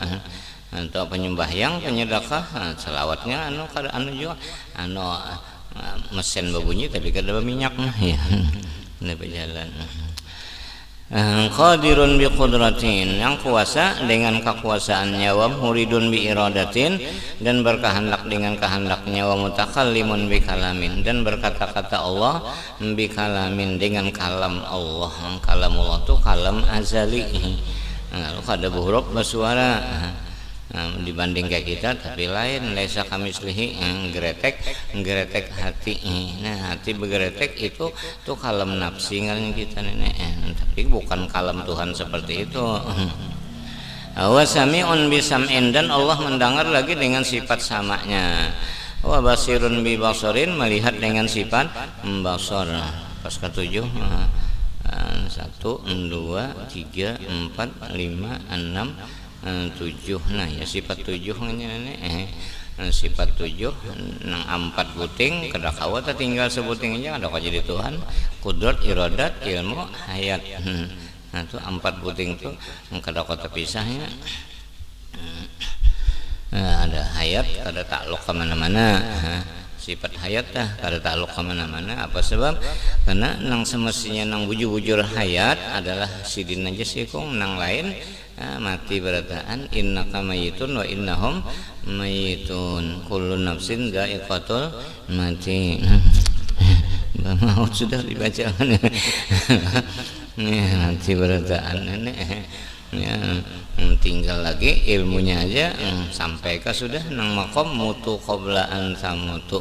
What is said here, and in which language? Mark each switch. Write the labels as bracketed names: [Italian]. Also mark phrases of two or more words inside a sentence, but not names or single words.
[Banjar] Atau penyembahyang penyedekah, selawatnya kada juga mesin berbunyi tapi kada berminyak ya. Ini berjalan. [Arabic] قادر بقدرة, [Banjar] yang kuasa dengan kekuasaannya, [Arabic] ومريد بإرادة, [Banjar] dan berkehendak dengan kehendaknya, [Arabic] ومتكلم بكلام, [Banjar] dan berkata-kata Allah [Arabic] بكلام [Banjar] dengan kalam Allah. Kalamullah itu kalam azali. Lalu kada huruf bersuara. Dibanding kayak kita tapi lain, [Arabic] ليس كمثله, [Banjar] geretek hati. Nah, hati bergeretek itu tuh kalam nafsi ngaran kita nenek, tapi bukan kalam Tuhan seperti itu. [Arabic] وسميع بسمع, [Banjar] dan Allah mendengar lagi dengan sifat samanya. [Arabic] وبصير ببصر, [Banjar] melihat dengan sifat basar. Pas ke-7 1 2 3 4 5 6 7. Nah ya sifat 7 nenek. Sifat 7 nang 4 buting kada kawat tinggal sebuting aja ada kok jadi Tuhan. Kudrat, iradat, ilmu, hayat. Nah itu 4 buting tuh kada kok terpisahnya. Ada hayat kada takluk ke mana-mana. Sifat hayat dah kada takluk ke mana-mana. Apa sebab? Karena nang semestinya nang bujur-bujur hayat adalah sidin aja sikung, nang lain mati berataan. [Arabic] إنك ميت وإنهم ميت كل نفس ذائقة الموت. [Banjar] Maut sudah dibaca. Mati berataan nenek. Ya, tinggal lagi ilmunya aja sampai ke sudah nang makom mutu qoblaan samutu.